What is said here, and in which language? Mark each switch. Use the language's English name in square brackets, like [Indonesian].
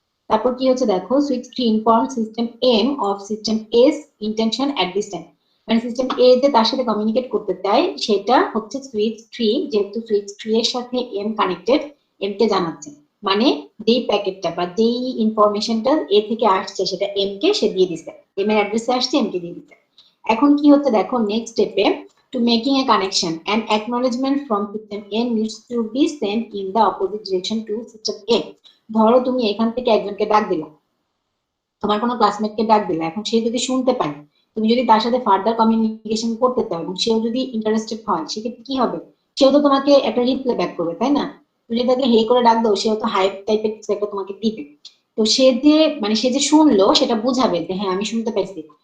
[Bangla] তারপর কি হচ্ছে দেখো, [English] switch 3 inform system M of system S intention at this time, [Bangla] মানে সিস্টেম এ যে তার সাথে কমিউনিকেট করতে চায় সেটা হচ্ছে সুইচ 3, যেহেতু সুইচ 3 এর সাথে এম কানেক্টেড, এম কে জানাচ্ছে, মানে যেই প্যাকেটটা বা যেই ইনফরমেশনটা এ থেকে আসছে সেটা এম কে সে দিয়ে দিচ্ছে, এম এর অ্যাড্রেসে আসছে, এম কে দিয়ে দিচ্ছে। এখন কি হচ্ছে দেখো, নেক্সট স্টেপে [English] to making a connection, an acknowledgement from system A needs to be sent in the opposite direction to system A. [Bangla] ধরো তুমি এখান থেকে একজনকে ডাক দিলা, তোমার কোনো ক্লাসমেটকে ডাক দিলা, এখন সে যদি শুনতে পায় তুমি যদি তার সাথে ফার্দার কমিউনিকেশন করতে চাও এবং সেও যদি ইন্টারেস্টেড হয়, সেক্ষেত্রে কি হবে, সেও তো তোমাকে একটা রিপ্লাই ব্যাক করবে, তাই না? তুমি যদি তাকে হে করে ডাক দাও, সেও তো হাই টাইপের কিছু একটা তোমাকে দিবে। তো সে যে মানে সে যে শুনলো সেটা বুঝাবে যে হ্যাঁ আমি শুনতে পাইছি।